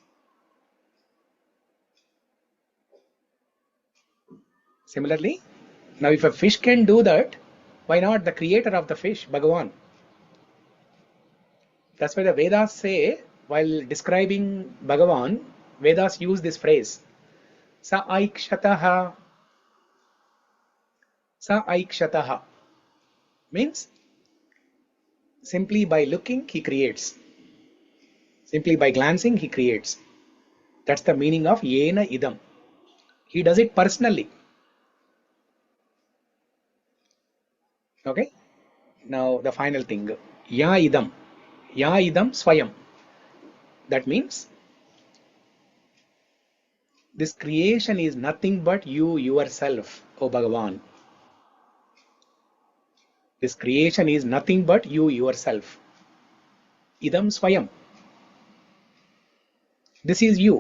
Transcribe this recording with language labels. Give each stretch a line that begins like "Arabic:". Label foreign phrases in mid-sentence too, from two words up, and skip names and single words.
English: Similarly, now if a fish can do that, why not the creator of the fish, Bhagavan? That's why the Vedas say, while describing Bhagavan, Vedas use this phrase,
Sanskrit: Sa aikshataha. Sa aikshataha
English: means simply by looking he creates. Simply by glancing he creates. That's the meaning of yenedaṁ. He does it personally. Okay. Now the final thing,
Sanskrit: idaṁ. Idaṁ svayam.
English: That means this creation is nothing but you yourself, O Bhagavan. This creation is nothing but you yourself.
Sanskrit: Idaṁ svayam.
English: This is you.